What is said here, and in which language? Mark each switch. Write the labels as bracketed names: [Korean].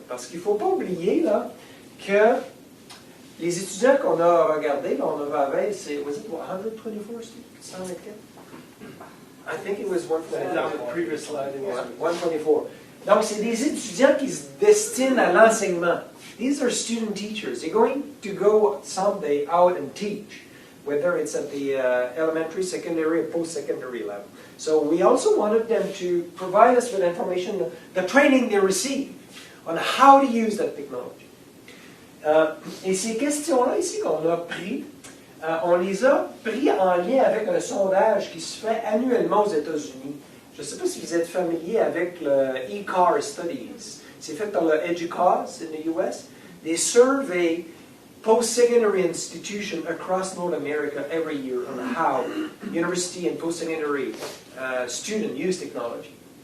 [French] Parce qu'il ne faut pas oublier là, que les étudiants qu'on a regardés, on a avec, c'est, [English] was it 124 students? I think it was 124. The previous slide, 124. [French] Donc, c'est des étudiants qui se destinent à l'enseignement. [English] These are student teachers. They're going to go someday out and teach, whether it's at the elementary, secondary, or post-secondary level. So we also wanted them to provide us with information, the training they receive on how to use that technology. [French] Et ces questions-là ici qu'on a pris, on les a pris en lien avec un sondage qui se fait annuellement aux États-Unis. Je ne sais pas si vous êtes familier avec le ECAR Studies. C'est fait par le EDUCAUSE [English] in the US. They survey post-secondary institutions across North America every year on how university and post-secondary students use technology.